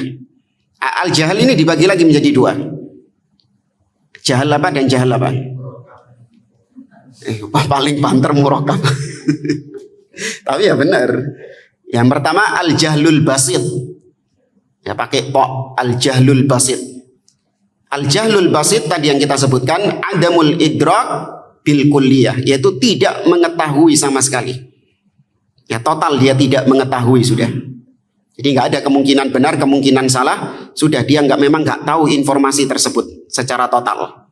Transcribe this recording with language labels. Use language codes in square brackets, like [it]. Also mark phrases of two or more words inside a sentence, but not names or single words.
[id] Al-jahl ini dibagi lagi menjadi dua. Jahal apa dan jahal apa? Paling banter murakab. Tapi ya benar. Yang pertama [ar] الجهل البسيط. [id] Ya pakai po, [ar] الجهل البسيط. الجهل البسيط [id] tadi yang kita sebutkan [ar] عدم الإدراك بالكلية, [id] yaitu tidak mengetahui sama sekali. Ya total dia tidak mengetahui sudah. Jadi nggak ada kemungkinan benar, kemungkinan salah, sudah dia memang nggak tahu informasi tersebut secara total.